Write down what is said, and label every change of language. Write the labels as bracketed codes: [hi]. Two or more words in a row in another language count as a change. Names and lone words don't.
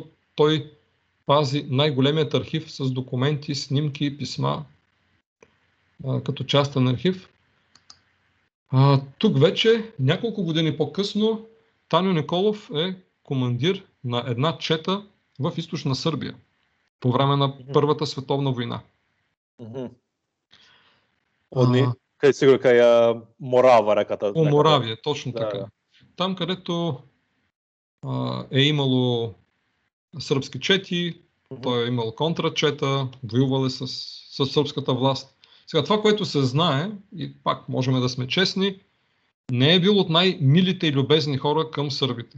[bg] Той пази най-големият архив с документи, снимки, писма, като частен архив. Тук вече, няколко години по-късно, Таню Николов е командир на една чета в източна Сърбия по време на Първата световна война. [mk] Кај сигурно кај Морава реката. [bg] По Моравия, точно така. Там, където е имало сръбски чети, той е имал контрачета, воювал е с сръбската власт. Сега това, което се знае, и пак можем да сме честни, не е бил от най-милите и любезни хора към сърбите.